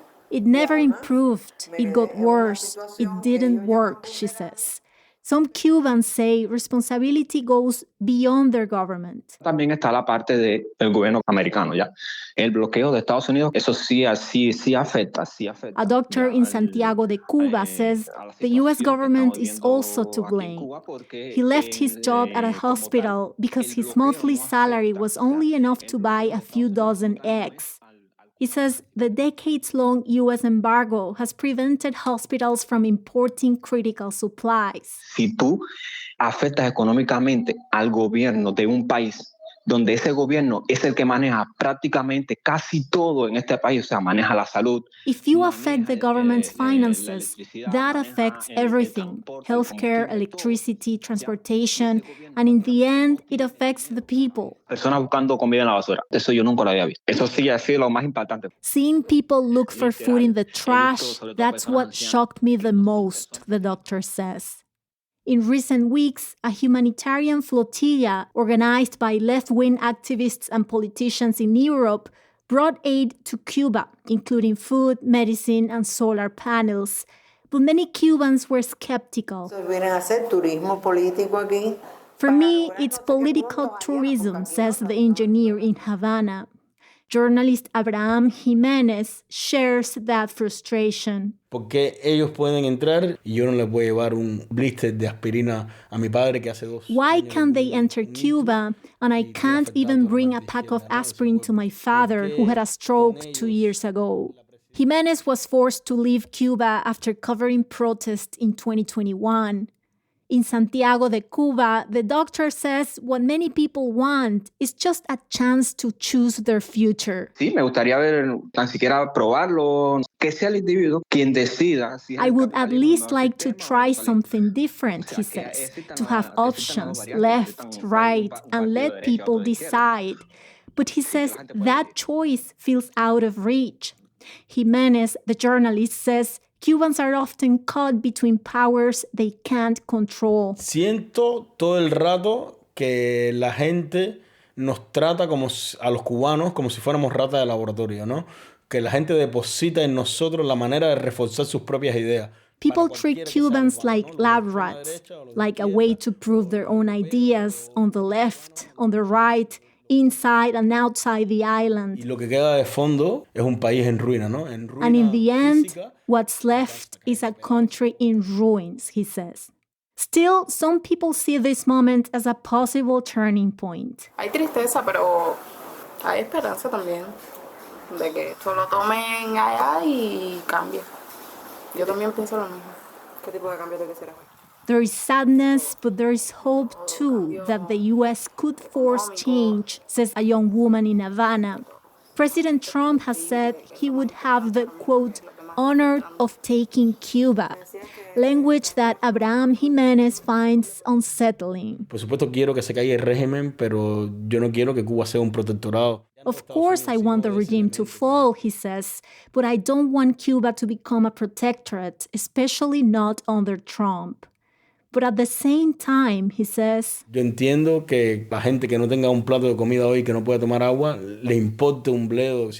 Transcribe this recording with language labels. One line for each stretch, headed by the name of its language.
English: It never improved. It got worse. It didn't work, she says. Some Cubans say responsibility goes beyond their government.
Spanish: También está la parte del gobierno americano, ¿ya? El bloqueo de Estados Unidos, eso sí afecta.
English: A doctor in Santiago de Cuba says the U.S. government is also to blame. He left his job at a hospital because his monthly salary was only enough to buy a few dozen eggs. He says the decades-long U.S. embargo has prevented hospitals from importing critical supplies.
Spanish: Si tú afectas económicamente al gobierno de un país, donde ese gobierno es el que maneja prácticamente casi todo en este país, o sea, maneja la salud.
English: If you affect the government's finances, that affects everything: healthcare, electricity, transportation, and in the end, it affects the people.
Spanish: Personas buscando comida en la basura. Eso yo nunca lo había visto. Eso sí ha sido lo más impactante.
English: Seeing people look for food in the trash, that's what shocked me the most, the doctor says. In recent weeks, a humanitarian flotilla organized by left-wing activists and politicians in Europe brought aid to Cuba, including food, medicine, and solar panels. But many Cubans were skeptical. For me, it's political tourism, says the engineer in Havana. Journalist Abraham Jiménez shares that frustration.
Spanish: Porque ellos pueden entrar y yo no les voy a llevar un blister de aspirina a mi padre que hace 2
English: Why can't they enter Cuba and I can't even bring a pack of aspirin to my father who had a stroke 2 years ago? Jiménez was forced to leave Cuba after covering protests in 2021. In Santiago de Cuba, the doctor says what many people want is just a chance to choose their future.
Spanish: Sí, me gustaría ver, tan siquiera probarlo, que sea el individuo quien decida.
English: I would at least like to try something different, he says, to have options, left, right, and let people decide. But he says that choice feels out of reach. Jiménez, the journalist, says Cubans are often caught between powers they can't control.
Spanish: Siento todo el rato que la gente nos trata como a los cubanos como si fuéramos ratas de laboratorio, ¿no? Que la gente deposita en nosotros la manera de reforzar sus propias ideas.
English: People treat Cubans like lab rats, like a way to prove their own ideas on the left, on the right, inside and outside the island.
Spanish: Y lo que queda de fondo es un país en ruina, ¿no? En ruina
English: and in the end,
Spanish: física.
English: What's left is a country in ruins, he says. Still, some people see this moment as a possible turning point.
Spanish: Hay tristeza, pero hay esperanza también de que esto lo tomen allá y cambie. Yo también pienso lo mismo. ¿Qué tipo de cambio te quisiera ver?
English: There is sadness, but there is hope too that the U.S. could force change, says a young woman in Havana. President Trump has said he would have the, quote, honor of taking Cuba, language that Abraham Jiménez finds unsettling.
Spanish: Por supuesto quiero que se caiga el régimen, pero yo no quiero que Cuba sea un protectorado.
English: Of course I want the regime to fall, he says, but I don't want Cuba to become a protectorate, especially not under Trump. But at the same time, he says,
Spanish: Yo entiendo que la gente que no tenga un plato de comida hoy, que no pueda tomar agua, le importe un bledo.